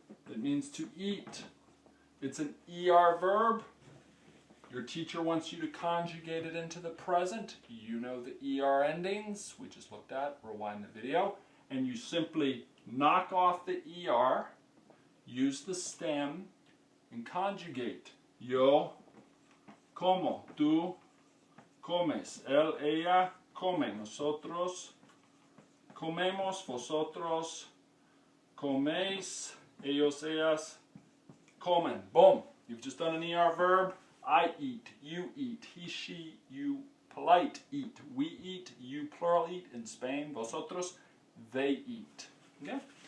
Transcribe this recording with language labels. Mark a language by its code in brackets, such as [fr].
[en] It means to eat. It's an ER verb. Your teacher wants you to conjugate it into the present. You know the ER endings we just looked at, rewind the video, and you simply knock off the ER, use the stem, and conjugate. [es] Yo como, tú comes, él, ella come, nosotros comemos, vosotros coméis, ellos, ellas comen. Boom. [en] You've just done an ER verb. I eat, you eat, he, she, you polite eat, we eat, you plural eat, in Spain, vosotros, they eat. Okay?